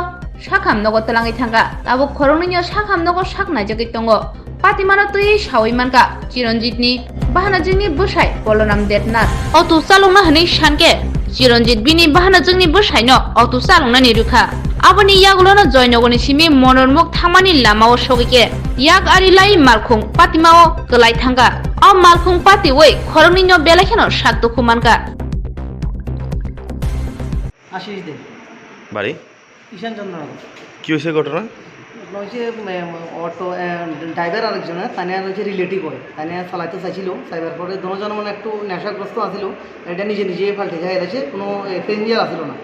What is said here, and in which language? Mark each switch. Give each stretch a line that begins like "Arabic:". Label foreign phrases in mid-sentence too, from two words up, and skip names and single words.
Kok Borok: shak hamnogo tlangai thangka abo Khoroknwi no shak hamnogo shak naijagui tongo Patimano tui shawi Mankha Chiranjit ni bahana jingni bwsai Boloram Debnath auto chalongna hwnwi sanke Chiranjit bini bahana jingni bwsai no auto chalongna ni rukha Aboni yagulono joinogoni simi Monormuk thangmani lamao sogike yak arilai malkhung Patimao klai thangka a malkhung Patiwi Khoroknwi no belakheno shak Dukhu Mankha
Bangla: আশিস দে বাড়ি ঈশান চন্দ্র কি হয়েছে ঘটনা হচ্ছে
English: auto driver
Bangla: আরেকজনের তানে হচ্ছে রিলেটিভ হয় তানে চালাইতে চাইছিল চাইবার পরে দুজন মানে একটু নেশাগ্রস্ত আছিল এটা নিজে পাল্টে যায় এটা কোনো প্যাসেঞ্জার আসছিল না